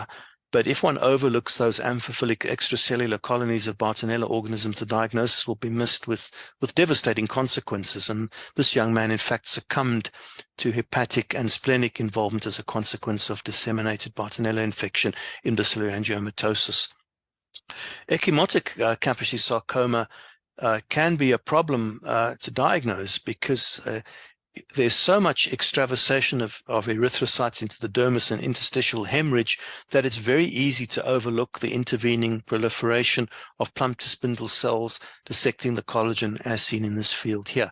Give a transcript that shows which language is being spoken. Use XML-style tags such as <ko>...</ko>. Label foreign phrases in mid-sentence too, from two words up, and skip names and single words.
<en>But if one overlooks those amphiphilic extracellular colonies of Bartonella organisms, the diagnosis will be missed with devastating consequences. And this young man, in fact, succumbed to hepatic and splenic involvement as a consequence of disseminated Bartonella infection in bacillary angiomatosis. Ecchymotic Kaposi sarcoma can be a problem to diagnose because there's so much extravasation of erythrocytes into the dermis and interstitial hemorrhage that it's very easy to overlook the intervening proliferation of plump to spindle cells dissecting the collagen as seen in this field here.</en>